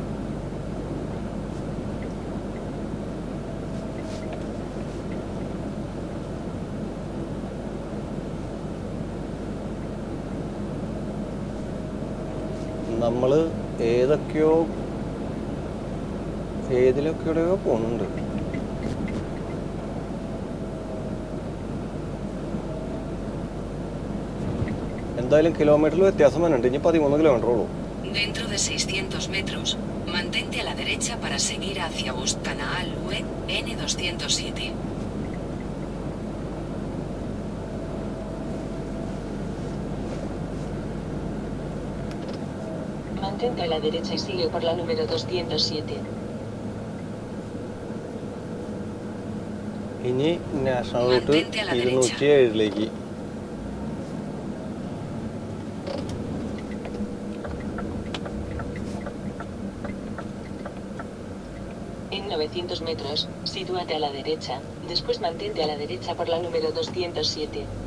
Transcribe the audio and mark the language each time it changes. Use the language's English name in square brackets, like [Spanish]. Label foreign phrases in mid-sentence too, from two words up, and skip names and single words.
[Malayalam] നമ്മൾ ഏതിലൊക്കെയോ പോകുന്നുണ്ട്. എന്തായാലും കിലോമീറ്ററിൽ വ്യത്യാസം വരുന്നുണ്ട്. ഇനി 13 കിലോമീറ്റർ ഉള്ളൂ. [Spanish] Dentro de 600 metros, mantente a la derecha para seguir hacia Bustanaal UE N207. Mantente a la derecha y sigue por la número 207. [Malayalam] ഇനി [English] national route [Malayalam] 207 [Spanish] En 900 metros, sitúate a la derecha, después mantente a la derecha por la número 207.